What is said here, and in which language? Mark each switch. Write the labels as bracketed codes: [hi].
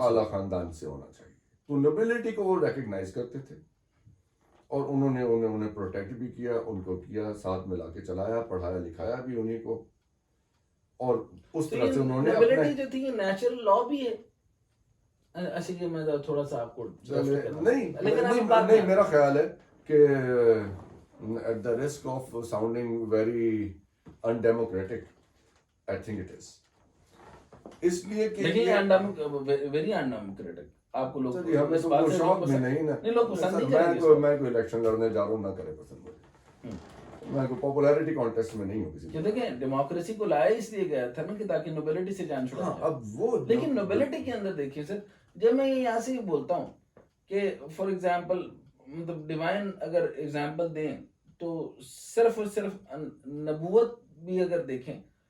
[ur] خاندان سے ہونا چاہیے تو نوبلٹی کو وہ ریکگنائز کرتے تھے اور انہوں نے انہیں پروٹیکٹ بھی کیا ان کو کیا ساتھ ملا کے چلایا پڑھایا لکھایا بھی انہیں کو اور اس طرح سے انہوں نے نوبلٹی جو تھی یہ نیچرل لا بھی ہے اچھا یہ میں تھوڑا سا آپ کو نہیں میرا خیال ہے کہ [en] at the risk of sounding very undemocratic I think it is [ur] اس لیے کہ [en] very undemocratic [ur] آپ کو لوگ شوق میں نہیں میں کوئی الیکشن لڑنے جا رہا ہوں نہ کرے پسند مجھے میں کوئی پاپولیرٹی کانٹیسٹ میں نہیں ہوں کسی کہ دیکھیں ڈیموکریسی کو لایا اس لیے گیا تھا نا کہ تاکہ نوبلٹی سے جان چھڑا جائے اب وہ لیکن نوبلٹی کے اندر دیکھیے سر جب میں یہاں سے بولتا ہوں کہ فار ایگزامپل مطلب ڈیوائن اگر ایگزامپل دیں تو صرف اور صرف نبوت بھی اگر دیکھیں